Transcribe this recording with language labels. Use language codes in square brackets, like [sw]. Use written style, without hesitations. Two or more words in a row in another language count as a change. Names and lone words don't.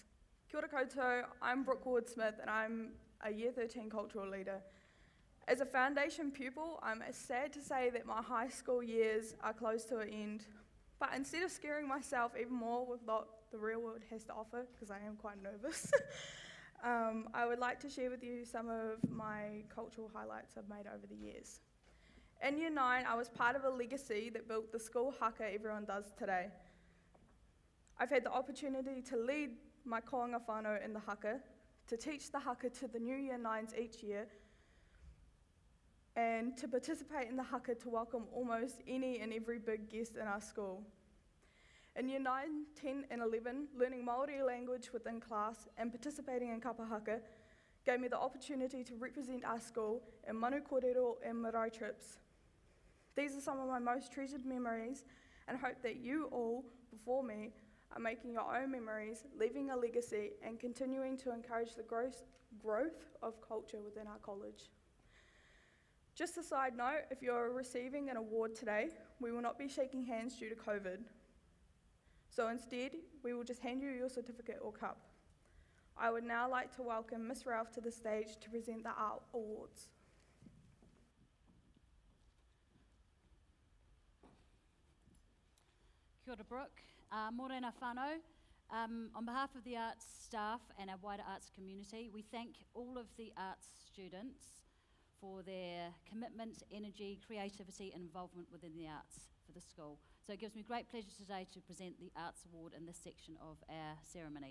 [mi] Kia ora koutou, [en] I'm Brooke Ward-Smith and I'm a Year 13 cultural leader. As a foundation pupil, I'm sad to say that my high school years are close to an end, but instead of scaring myself even more with what the real world has to offer, because I am quite nervous, I would like to share with you some of my cultural highlights I've made over the years. In Year 9, I was part of a legacy that built the school haka everyone does today. I've had the opportunity to lead my [mi] koanga whānau [en] in the haka, to teach the haka to the new Year 9s each year, and to participate in the haka to welcome almost any and every big guest in our school. In Year 9, 10 and 11, learning Māori language within class and participating in [mi] kapa haka [en] gave me the opportunity to represent our school in [mi] manu kōrero [en] and marae trips. These are some of my most treasured memories, and I hope that you all, before me, are making your own memories, leaving a legacy, and continuing to encourage the growth of culture within our college. Just a side note, if you're receiving an award today, we will not be shaking hands due to COVID. So instead, we will just hand you your certificate or cup. I would now like to welcome Miss Ralph to the stage to present the Art Awards. [mi] Kia ora Brooke, mōrena whānau. [en] On behalf of the arts staff and our wider arts community, we thank all of the arts students for their commitment, energy, creativity and involvement within the arts for the school. So it gives me great pleasure today to present the Arts Award in this section of our ceremony.